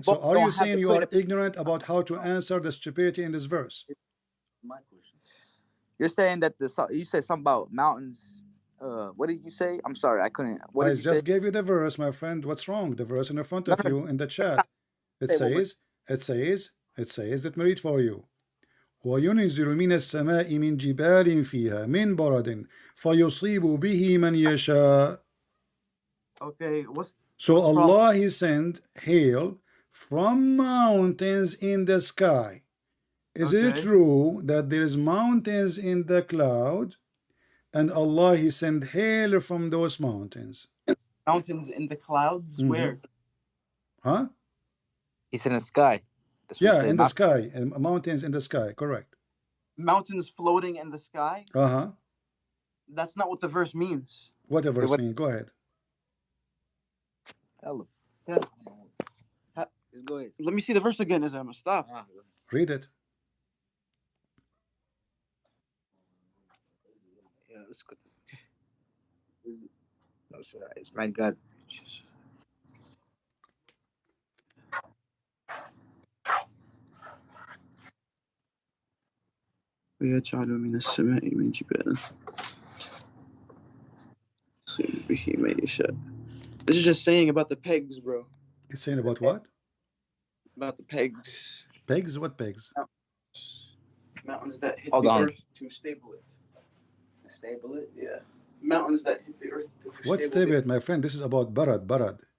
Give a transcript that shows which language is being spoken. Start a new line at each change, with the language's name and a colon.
English: So are you saying you are ignorant about how to answer the stupidity in this verse? My question. You're saying that you said something about mountains. What did you say? I'm sorry, I couldn't. I just gave you the verse, my friend. What's wrong? The verse in front of you in the chat. It says. Let me read for you.
Arabic: وينزل من السماء من جبال فيها من برد فيصيب به من يشاء.
English: Okay, so Allah he sent hail from mountains in the sky. Is it true that there is mountains in the cloud, and Allah he sent hail from those mountains? Mountains in the clouds? Where? Huh? It's in the sky. Yeah, in the sky. Mountains in the sky, correct. Mountains floating in the sky? That's not what the verse means. What the verse means? Go ahead. Hello. Yeah. Just go ahead. Let me see the verse again. I'm gonna stop. Read it. Yeah, it's good. It's my God.
Arabic: ويجعل من السماء من جبال يصيب به من يشاء.
English: This is just saying about the pegs, bro. It's saying about what? About the pegs. Pegs? What pegs? Mountains that hit Hold the on. earth to stable it. To stable it? Yeah. Mountains that hit the earth to What's stable stable, my friend? This is about barad.